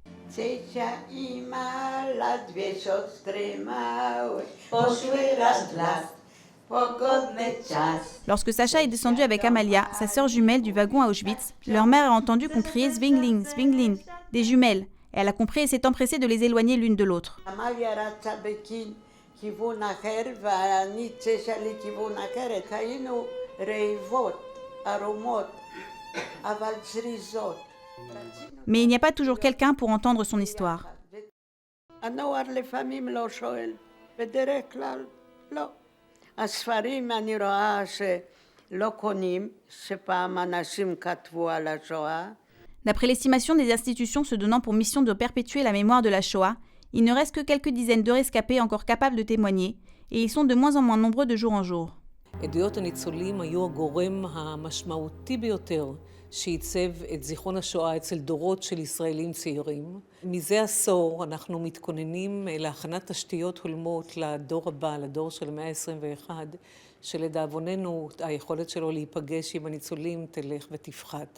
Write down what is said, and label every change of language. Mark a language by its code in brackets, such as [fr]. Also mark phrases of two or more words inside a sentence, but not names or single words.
[fr] Lorsque Sacha est descendu avec Amalia, sa sœur jumelle du wagon à Auschwitz, leur mère a entendu qu'on criait « [de] Zwingling, Zwingling [fr] », des jumelles, et elle a compris et s'est empressée de les éloigner l'une de l'autre. Mais il n'y a pas toujours quelqu'un pour entendre son histoire. [he] הספרים אני רואה שלא קונים, שפעם אנשים כתבו על השואה. [fr] D'après l'estimation des institutions se donnant pour mission de perpétuer la mémoire de la Shoah, il ne reste que quelques dizaines de rescapés encore capables de témoigner, et ils sont de moins en moins nombreux de jour en jour. [he] עדויות הניצולים היו הגורם המשמעותי ביותר שעיצב את זיכרון השואה אצל דורות של ישראלים צעירים. מזה עשור אנחנו מתכוננים להכנת תשתיות הולמות לדור הבא, לדור של המאה ה-21, שלדאבוננו היכולת שלו להיפגש עם הניצולים תלך ותפחת.